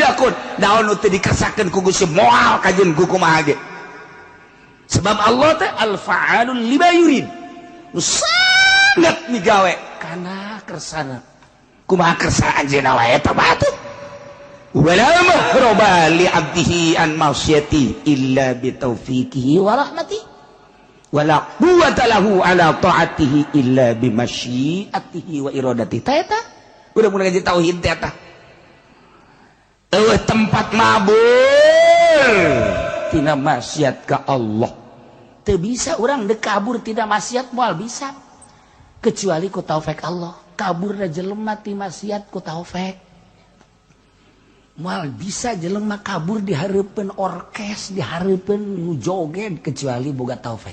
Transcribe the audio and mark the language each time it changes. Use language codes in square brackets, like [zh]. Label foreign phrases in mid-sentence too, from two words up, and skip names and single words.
[su] yakun naon nu teu dikersakeun ku Gusti moal kajeun ku kumaha ge sebab Allah teh [ar] الفعّال لما يريد [su] nu sangat migawe kana kersana kumaha kersaan anjeunna wae eta batu [ar] ولا مهرب لعبده عن معصيته إلا بتوفيقه ورحمته ولا قوة له على طاعته إلا بمشيئته وإرادته [su] ta udah mulai ngaji tauhid teh eta tempat mabur tina maksiat ka Allah teu bisa urang dek kabur tidak maksiat moal bisa kecuali ku taufik Allah. Kabur da jelema ti maksiat ku taufik moal bisa jelema kabur di hareupeun orkes, di hareupeun nu joget kecuali boga taufik.